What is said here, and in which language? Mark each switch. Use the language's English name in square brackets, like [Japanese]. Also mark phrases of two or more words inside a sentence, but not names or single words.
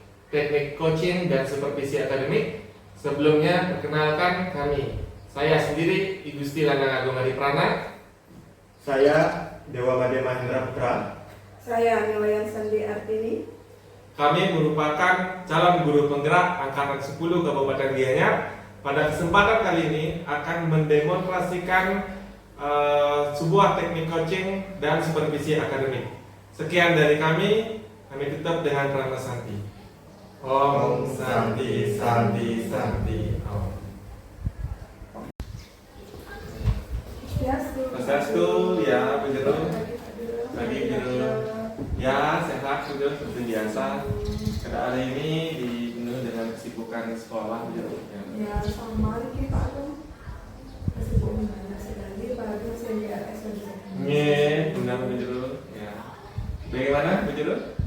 [Indonesian] teknik coaching dan supervisi akademik. Sebelumnya perkenalkan kami. Saya sendiri I Gusti Lanang Agung Adi Prana. Saya Dewa Made Mahendra Putra. Saya Niwayan Sandi Artini. Kami merupakan calon guru penggerak Angkatan 10 Kabupaten Gianyar. Pada kesempatan kali ini akan mendemonstrasikan sebuah teknik coaching dan supervisi akademik. Sekian dari kami tutup dengan Prana Santi. [Sanskrit] Om Santi Santi Santi Om. [Indonesian] Swastiastu, ya Bu Jero. Pagi Jero. Ya sehat sudah seperti biasa. Pada hari ini dipenuhi dengan kesibukan sekolah Bu Jero. Ya sama kita Agung. Kesibukan sekali pagi CBRS saja. Nih, benar Bu Jero. Ya. Bagaimana Bu Jero?